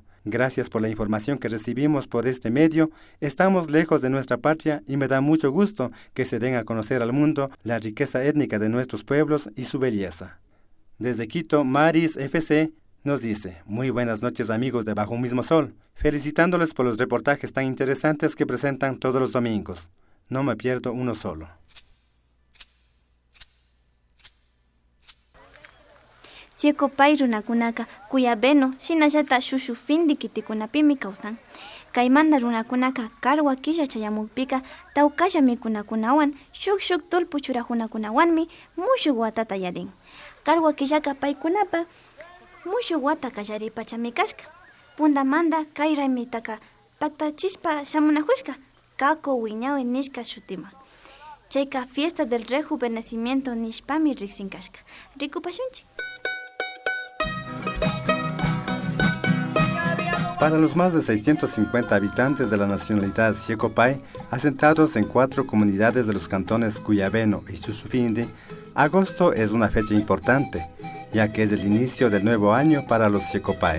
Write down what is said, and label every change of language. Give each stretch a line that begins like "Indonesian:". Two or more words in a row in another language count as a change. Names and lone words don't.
Spanish: Gracias por la información que recibimos por este medio. Estamos lejos de nuestra patria y me da mucho gusto que se den a conocer al mundo la riqueza étnica de nuestros pueblos y su belleza. Desde Quito, Maris FC nos dice: muy buenas noches amigos de Bajo un Mismo Sol, felicitándoles por los reportajes tan interesantes que presentan todos los domingos. No me pierdo uno solo.
Quechua: Siekopay runakunaka kuyabeno shinallata shushu findi kitikunapimi kawsan. Kaymanta runakunaka karwa killa chayamukpika tawkalla mikunakunawan shuk tulpu churajunakunawanmi mushuk watata yarin. Karwa killaka paykunapa mushuk wata kallaripachami kashka. Puntamanta kay raymitaka paktachispa shamunajushka kako wiñawi nishka shutima. Chayka
Spanish: fiesta del rejuvenecimiento
Quechua: nishpami riksinkashka. Rikupashunchik.
Spanish: Para los más de 650 habitantes de la nacionalidad Siecopay, asentados en 4 comunidades de los cantones Cuyabeno y Chusuquindi, agosto es una fecha importante, ya que es el inicio del nuevo año para los Siecopay.